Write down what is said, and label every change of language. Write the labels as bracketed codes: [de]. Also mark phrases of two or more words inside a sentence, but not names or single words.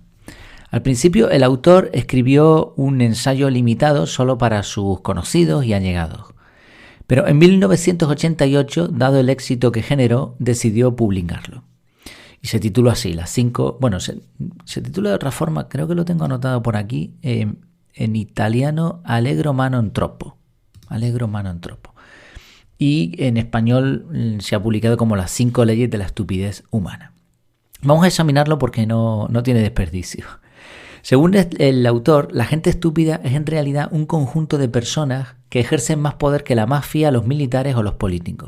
[es] Al principio, el autor escribió un ensayo limitado solo para sus conocidos y allegados. Pero en 1988, dado el éxito que generó, decidió publicarlo. Y se tituló así, las 5... Bueno, se titula de otra forma, creo que lo tengo anotado por aquí, en italiano, Allegro ma non troppo. Allegro ma non troppo. Y en español se ha publicado como las 5 leyes de la estupidez humana. Vamos a examinarlo porque no tiene desperdicio. Según el autor, la gente estúpida es en realidad un conjunto de personas que ejercen más poder que la mafia, los militares o los políticos.